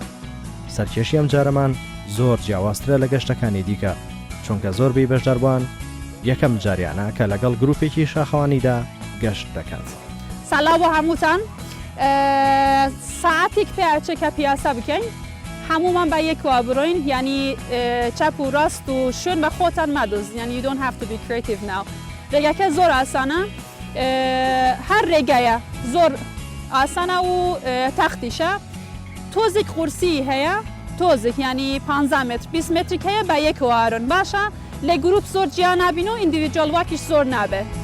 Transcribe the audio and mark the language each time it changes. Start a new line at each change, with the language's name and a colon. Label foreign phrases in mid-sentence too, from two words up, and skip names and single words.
Central Kurdish: سەرکێشی ئەم جارەمان زۆر جیاوازترە لە گەشتەکانی دیکە، چونکە زۆربەی بەشداربووان یەکەم جاریانە کە لەگەڵ گروپێکی شاخەوانیدا گەشت دەکات. سەلاو بۆ هەمووتان، ساعتێک پێچێکە پیاسە بکەین، هەمومان بە یەکەوە بڕۆین، ینی چەپ و ڕاست و شوێن بە خۆتان مەدۆز، ینی
English: you don't have to be creative now.
Central Kurdish: ڕێگەکە زۆر ئاسانە، هەر ڕێگایە زۆر ئاسانە و تەختیشە، تۆزێک قورسی هەیە، تۆزێک ینی 15 متر 20 مترێک هەیە بە یەکەوە ئارن باشە، لە گروپ زۆر جیا نابین و
English: individual walk
Central Kurdish: زۆر نابێت.